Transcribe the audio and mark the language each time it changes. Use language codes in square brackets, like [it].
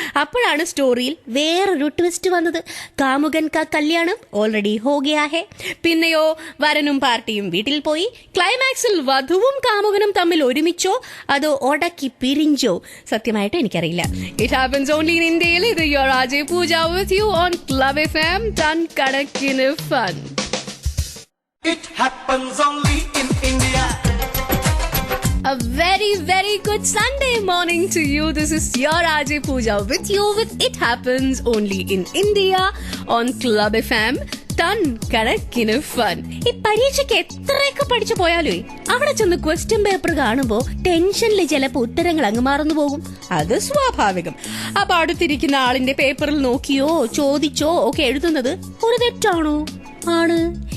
[ml] അപ്പോഴാണ് സ്റ്റോറിയിൽ വേറൊരു ട്വിസ്റ്റ് വന്നത്. കാമുകൻ കാ കല്യാണം ഓൾറെഡി [hi] ഹോ ഗയാ ഹെ. [ml] പിന്നെയോ വരനും പാർട്ടിയും വീട്ടിൽ പോയി. ക്ലൈമാക്സിൽ വധുവും കാമുകനും തമ്മിൽ ഒരുമിച്ചോ അതോ ഒടക്കി പിരിഞ്ചോ? സത്യമായിട്ട് എനിക്കറിയില്ല. [en] It happens only in ഇന്ത്യയിൽ. ഇത് your RJ Pooja with you on club FM. [ml] Ton കണക്കിന് fun. [en] It happens only in India. A very, very good Sunday morning to you. This is your RJ Pooja with you with It Happens Only in India on Club FM. [ml] Ton കണക്കിന് fun. ഈ പരീക്ഷയ്ക്ക് എത്രയൊക്കെ പഠിച്ചു പോയാലോ അവിടെ ചെന്ന് question paper കാണുമ്പോ ടെൻഷനിൽ ചിലപ്പോ ഉത്തരങ്ങൾ അങ്ങ് മറന്നു പോകും. അത് സ്വാഭാവികം. അപ്പൊ അടുത്തിരിക്കുന്ന ആളിന്റെ പേപ്പറിൽ നോക്കിയോ ചോദിച്ചോ ഒക്കെ എഴുതുന്നത് ഒരു തെറ്റാണോ? ആണ്.